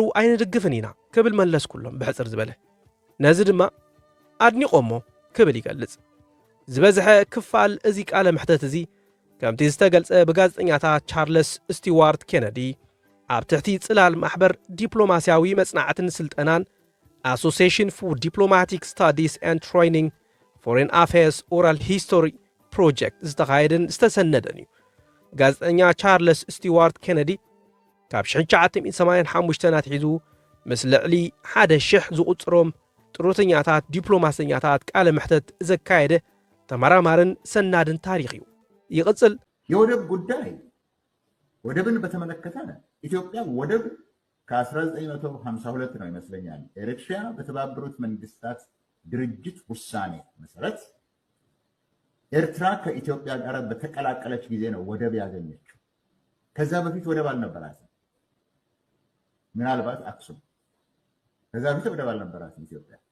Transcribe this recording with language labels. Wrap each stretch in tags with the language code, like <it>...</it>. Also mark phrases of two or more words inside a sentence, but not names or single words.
<ti>ኣይንድግፍን ኢና ክብል መለስ ኩሎም ብሕፅር ዝበለ ነዚ ድማ ኣድኒቆሞ ክብል ይገልጽ ዝበዝሐ ክፋል እዚ ቃለ ምሕተት እዚ ከምቲ ዝተገልጸ ብጋዜጠኛታት ቻርልስ ስቲዋርት ኬነዲ ኣብ ትሕቲ ጽላል ማሕበር ዲፕሎማስያዊ መጽናዕትን ስልጠናን Association for Diplomatic Studies and Training Foreign Affairs Oral History Project ዝተኻየደን ዝተሰነደን እዩ ጋዜጠኛ ቻርልስ ስቲዋርት ኬነዲ ካብ 1985 ኣትሒዙ ምስ ልዕሊ 1,000 ዝቝጽሮም ጥሮተኛታት ዲፕሎማሰኛታት ቃለ ምሕተት ዘካየደ ተመራማርን ሰናድን ታሪኽ እዩ ይቕጽል</ti> <am>የወደብ ጉዳይ ወደብን በተመለከተ ኢትዮጵያ ወደብ ከ1952 ነው ይመስለኛል ኤርትራ በተባበሩት መንግስታት ድርጅት ውሳኔ መሰረት ኤርትራ ከኢትዮጵያ ጋር በተቀላቀለች ጊዜ ነው ወደብ ያገኘችው ከዛ በፊት ወደብ አልነበራትም ምናልባት አክሱም ከዛ በፊት ወደብ አልነበራትም ኢትዮጵያ</am>